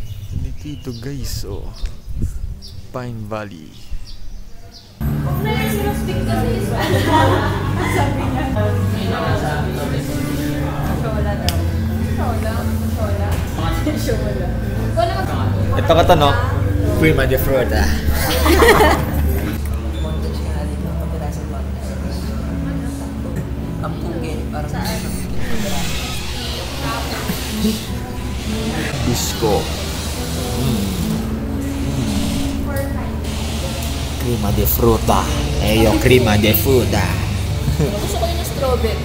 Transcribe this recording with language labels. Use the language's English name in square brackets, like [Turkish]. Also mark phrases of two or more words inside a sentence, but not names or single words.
[Filipino] Dito guys, oh. Pine Valley. Ito ka to, no? Cream de fruta. Ang pugin. Parang Bisco. Crema de fruta. Crema de fruta. Gusto ko yung strawberry.